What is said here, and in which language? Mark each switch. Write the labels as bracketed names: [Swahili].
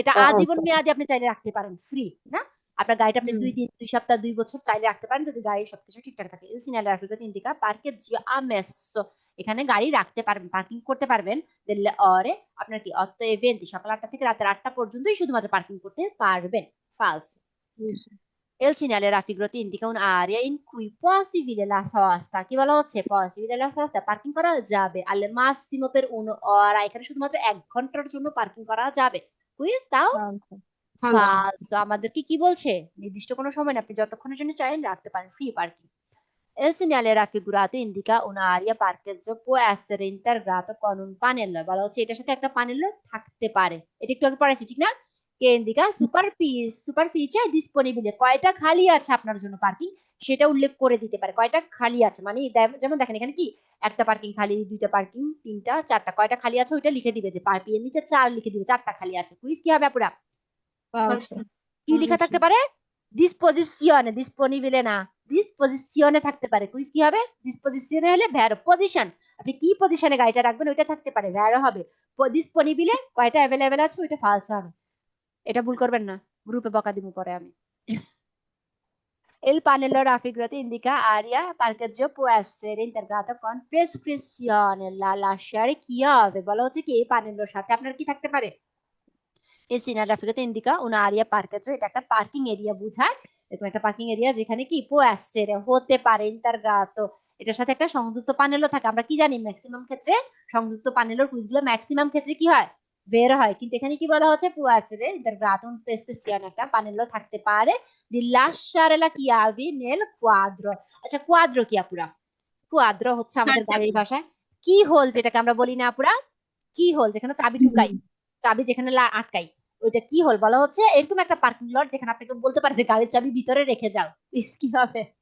[Bangla] এটা আজীবন মেয়াদে আপনি চাইলে রাখতে পারেন, ফ্রি না? আপনার গাড়িটা আপনি 2 দিন, 2 সপ্তাহ, 2 বছর চাইলে রাখতে পারেন যদি গাড়ির সবকিছু ঠিকঠাক থাকে। [Italian] Il segnale raffigurato indica parcheggio ammesso, [Bangla] এখানে গাড়ি রাখতে পারবেন, পার্কিং করতে পারবেন। [Italian] delle ore [Bangla] আপনার কি 8:20, সকাল 8টা থেকে রাতের 8টা পর্যন্তই শুধুমাত্র পার্কিং করতে পারবেন। ফালসো। [Italian] Il segnale raffigurato indica un'area in cui possibile la sosta, [Bangla] কি বলা হচ্ছে? [Italian] possibile la sosta, [Bangla] পার্কিং করা যাবে [Italian] al massimo per un'ora, [Bangla] এখানে শুধুমাত্র 1 ঘন্টার জন্য পার্কিং করা যাবে। কুইজ দাও। ফালসো। ফালসো। আমাদেরকে কি বলছে? নির্দিষ্ট কোনো সময় না, আপনি যতক্ষণের জন্য চাইলেন রাখতে পারেন, free parking. [Italian] Il segnale raffigurato indica un'area parcheggio può essere integrato con un pannello, [Bangla] বলা হচ্ছে এটার সাথে একটা পানেলও থাকতে পারে। এটা একটু আগে পড়াইছি ঠিক না? কে ইন্ডিকা সুপারফিচে ডিসপোনিবলে, কয়টা খালি আছে আপনার জন্য পার্কিং সেটা উল্লেখ করে দিতে পারে, কয়টা খালি আছে মানে যেমন দেখেন এখানে কি একটা পার্কিং খালি, দুইটা পার্কিং, তিনটা, চারটা, কয়টা খালি আছে ওইটা লিখে দিবে, যে পার্কিং এর নিচে 4 লিখে দিবে, 4টা খালি আছে। কুইজ কি হবে আপুরা? ফালসো কি লেখা থাকতে পারে? ডিসপোজিশনে, ডিসপোনিবলে না, ডিসপোজিশনে থাকতে পারে। কুইজ কি হবে? ডিসপোজিশনে হলে ভ্যারো, পজিশন, আপনি কি পজিশনে গাড়িটা রাখবেন ওইটা থাকতে পারে, ভ্যারো হবে। ডিসপোনিবলে কয়টা অ্যাভেলেবেল আছে ওইটা ফালস হবে। এটা ভুল করবেন না, গ্রুপে বকা দিব পরে আমি। [Italian] Il pannello raffigurato indica area parcheggio può essere integrato con prescrizione, lasciare [Bangla] কি হবে? বলা হচ্ছে কি এই প্যানেলের সাথে আপনার কি থাকতে পারে? এই [Italian] segnale raffigurato indica un'area parcheggio, [Bangla] এটা একটা পার্কিং এরিয়া বোঝায়, এরকম একটা পার্কিং এরিয়া যেখানে কি [Italian] può essere [Bangla] হতে পারে integrato, এটার সাথে একটা সংযুক্ত প্যানেলও থাকে। আমরা কি জানি ম্যাক্সিমাম ক্ষেত্রে সংযুক্ত প্যানেলের কুইজগুলো ম্যাক্সিমাম ক্ষেত্রে কি হয়? বের হয়, কিন্তু এখানে কি বলা হচ্ছে? [Italian] può essere integrato un prescrizione, [Bangla] একটা প্যানেলও থাকতে পারে [Italian] di lasciare la chiave nel quadro। [Bangla] আচ্ছা কোয়াদ্রো কি আপুরা? কোয়াদ্রো হচ্ছে আমাদের গাড়ির ভাষায় কি হোল, যেটাকে আমরা বলি না আপুরা, কি হোল, যেখানে চাবি ঢুকাই, চাবি যেখানে আটকাই, ওইটা কি হোল। বলা হচ্ছে এরকম একটা পার্কিং লট যেখানে আপনাকে বলতে পারে যে গাড়ির চাবি ভিতরে রেখে যাও। কি হবে?